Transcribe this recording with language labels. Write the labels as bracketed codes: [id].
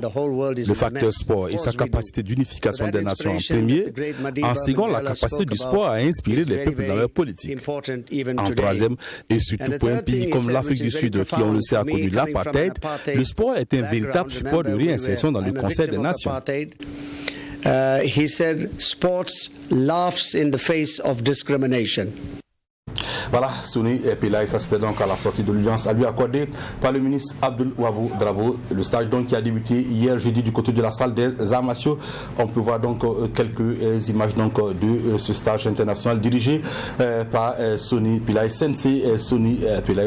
[fr] Le facteur sport et sa capacité d'unification des nations en premier. En second, la capacité du sport à inspirer les peuples dans leur politique. En troisième, et surtout pour un pays comme l'Afrique du Sud qui, on le sait, a connu l'apartheid, le sport est un véritable support de réinsertion dans le concert des nations. [en] He said sports laughs in the face of discrimination. [fr] Voilà, Sony Epilaye, ça c'était donc à la sortie de l'audience à lui accordée par le ministre Abdoul-Wahbou Drabo. Le stage donc qui a débuté hier jeudi du côté de la salle des arts martiaux. On peut voir donc quelques images donc de ce stage international dirigé par Sony Epilaye, Sensei Sony Epilaye.